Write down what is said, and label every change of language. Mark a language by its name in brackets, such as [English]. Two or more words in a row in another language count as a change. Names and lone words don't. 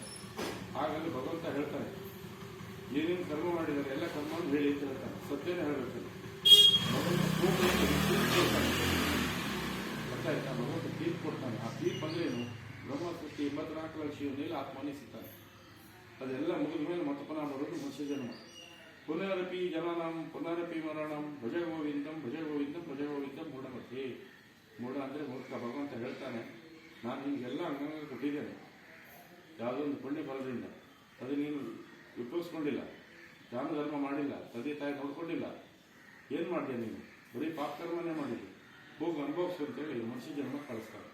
[Kannada] ಹಾಗಲ್ಲಿ ಭಗವಂತ ಹೇಳ್ತಾನೆ, ಏನೇನು ಕರ್ಮ ಮಾಡಿದ್ದಾರೆ ಎಲ್ಲ ಕರ್ಮವನ್ನು ಹೇಳಿ ಅಂತ ಹೇಳ್ತಾನೆ. ಸತ್ಯನೇ ಹೇಳಬೇಕು. ಗೊತ್ತಾಯ್ತಾ? ಭಗವಂತ ತೀರ್ಪು ಕೊಡ್ತಾನೆ. ಆ ತೀರ್ಪು ಅಂದ್ರೆ ಏನು? ಬ್ರಹ್ಮ ಸೃಷ್ಟಿ 84 ಲಕ್ಷ ಯೋನಿಯಲ್ಲಿ ಆತ್ಮನೇ ಸಿಗ್ತಾನೆ. ಅದೆಲ್ಲ ಮುಗಿದ ಮೇಲೆ ಮತ್ತೆ ಪುನಃ ಬರೋದು ಮನುಷ್ಯ ಜನ್ಮ. [Sanskrit] ಪುನರಪಿ ಜನನಂ ಪುನರಪಿ ಮರಣಂ, ಭಜ ಗೋವಿಂದಂ ಭಜ ಗೋವಿಂದಂ ಭಜ ಗೋವಿಂದಂ ಮೂಢಮತಿ. [Kannada] ಮೂಢ ಅಂದರೆ ಮೂರ್ಖ. ಭಗವಂತ ಹೇಳ್ತಾನೆ, ನಾನು ನಿಮಗೆಲ್ಲ ಅಂಗಾಂಗ ಕೊಟ್ಟಿದ್ದೇನೆ ಯಾವುದೋ ಒಂದು ಪುಣ್ಯ ಫಲದಿಂದ. ಅದು ನೀನು ಉಪಯೋಗಿಸ್ಕೊಂಡಿಲ್ಲ, ದಾನ ಧರ್ಮ ಮಾಡಿಲ್ಲ, ತಂದೆ ತಾಯಿ ನೋಡ್ಕೊಂಡಿಲ್ಲ. ಏನು ಮಾಡಿದೆ ನೀನು? ಬರೀ ಪಾಪಕರ್ಮನೇ ಮಾಡಿದ್ದೆ. ಹೋಗಿ ಅನುಭವಿಸು ಅಂತೇಳಿ ಮನುಷ್ಯ ಜನ್ಮ ಕಳಿಸ್ತಾರೆ.